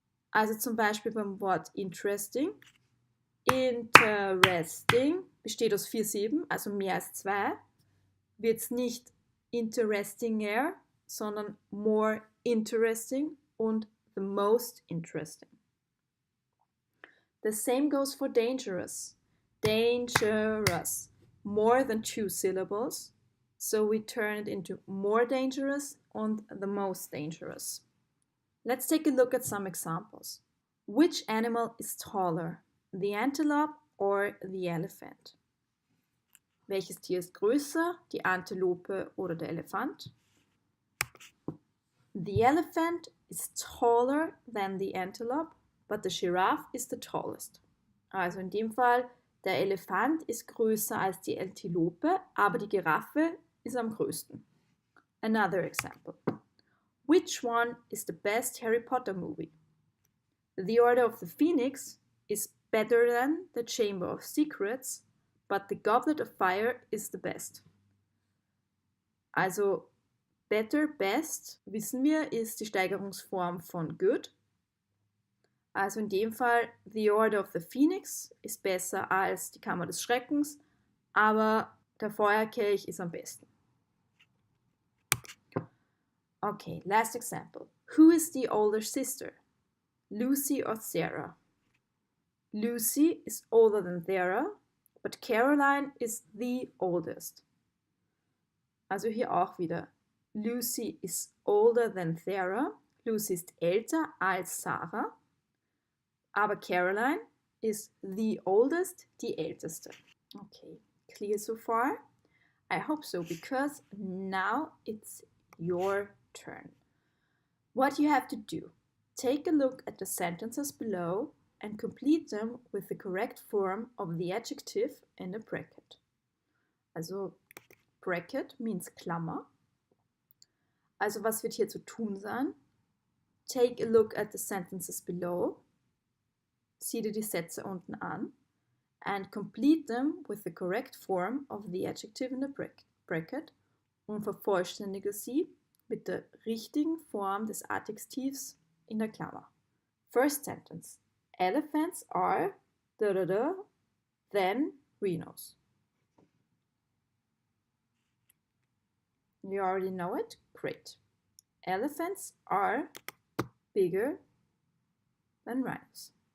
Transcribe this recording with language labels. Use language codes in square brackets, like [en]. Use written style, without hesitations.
[de] Also zum Beispiel beim Wort interesting. Interesting besteht aus 4 Silben, also mehr als 2, wird es nicht interestinger, sondern [en] more interesting [de] und [en] the most interesting. The same goes for dangerous. Dangerous. More than 2 syllables, so we turn it into more dangerous and the most dangerous. Let's take a look at some examples. Which animal is taller, the antelope or the elephant? [de] Welches Tier ist größer, die Antilope oder der Elefant? [en] The elephant is taller than the antelope, but the giraffe is the tallest. [de] Also in dem Fall, der Elefant ist größer als die Antilope, aber die Giraffe ist am größten. [en] Another example. Which one is the best Harry Potter movie? The Order of the Phoenix is better than the Chamber of Secrets, but the Goblet of Fire is the best. [de] Also better, best, wissen wir, ist die Steigerungsform von good. Also in dem Fall, The Order of the Phoenix ist besser als die Kammer des Schreckens, aber der Feuerkelch ist am besten. [en] Okay, last example. Who is the older sister? Lucy or Sarah? Lucy is older than Sarah, but Caroline is the oldest. [de] Also hier auch wieder. [en] Lucy is older than Sarah. [de] Lucy ist älter als Sarah. Aber [en] Caroline is the oldest, [de] die älteste. [en] Okay, clear so far? I hope so, because now it's your turn. What you have to do, take a look at the sentences below and complete them with the correct form of the adjective in the bracket. Also bracket means Klammer. [de] Also was wird hier zu tun sein? [en] Take a look at the sentences below. [de] Sieh dir die Sätze unten an [en] and complete them with the correct form of the adjective in the bracket [de] und vervollständige sie mit der richtigen Form des Adjektivs in der Klammer. [en] First sentence. Elephants are than rhinos. You already know it? Great. Elephants are bigger than rhinos.